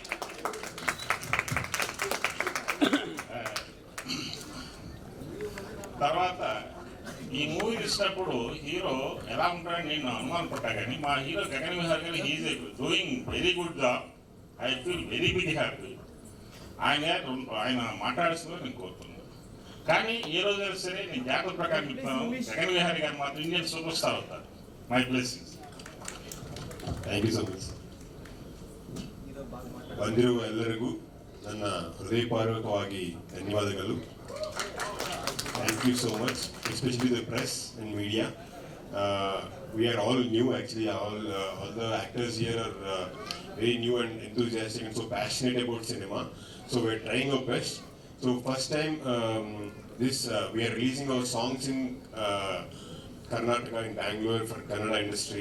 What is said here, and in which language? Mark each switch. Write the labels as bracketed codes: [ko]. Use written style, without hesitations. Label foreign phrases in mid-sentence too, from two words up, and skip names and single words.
[te] తర్వాత ఈ మూవీ చూసినప్పుడు హీరో ఎలా ఉంటాడని నేను అనుమానం పడ్డా, కానీ మా హీరో గగన్ విహార్ గారు [en] he's doing very good job. I feel very big happy. [te] ఆయన మాట్లాడుతూ నేను కోరుతున్నాను. కానీ ఏ రోజు సరే నేను జాగ్రత్త ప్రకారం చెప్తాను, గగన్ విహారీ గారు మాత్రం [en] Indian super star [te] అవుతారు. [en] my blessings. thank you so much. [kn] ಬಂದಿರುವ ಎಲ್ಲರಿಗೂ ನನ್ನ ಹೃದಯಪೂರ್ವಕವಾಗಿ ಧನ್ಯವಾದಗಳು. [en] Thank you so much, especially the press and media. We are all new actually. All the actors here are very new and enthusiastic and so passionate about cinema. So we are trying our best. So first time we are releasing our songs in Karnataka, in Bangalore for Kannada industry.